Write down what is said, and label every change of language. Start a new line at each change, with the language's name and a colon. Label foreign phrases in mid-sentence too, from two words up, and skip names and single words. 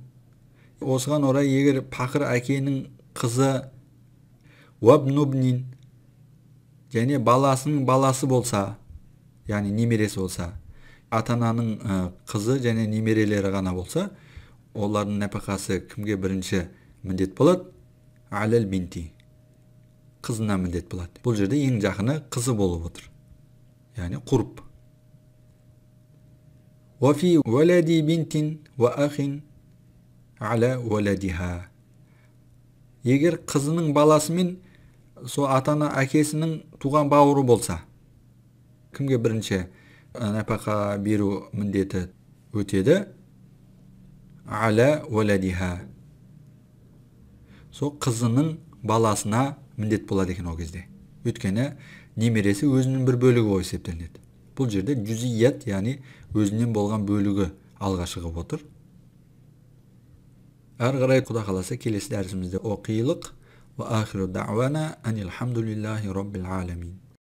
Kazakh: Осыған орай егер пақыр әкенің қызы вабнубнин және баласының баласы болса, яғни немересі болса, ата-ананың қызы және немерелері ғана болса, олардың напақасы кімге бірінші міндет болады?
Arabic: على البنت.
Kazakh: Қызына міндет болады. Бұл жерде ең жақыны қызы болып отыр. Яғни құрб.
Arabic: وفي ولد بنت وأخ على ولدها.
Kazakh: Егер қызының баласы мен со ата-ана әкесінің туған бауыры болса, кімге бірінші напақа беру міндеті өтеді?
Arabic: على ولدها.
Kazakh: Со қызының баласына міндет болады екен ол кезде. Өйткені немересі өзінің бір бөлігі болып есептелінеді. Бұл жерде жүзият, яғни өзінен болған бөлігі алға шығып отыр. Әрі қарай Құда қаласа келесі дәрісімізде оқиылық.
Arabic: وآخر دعوانا أن الحمد لله رب العالمين.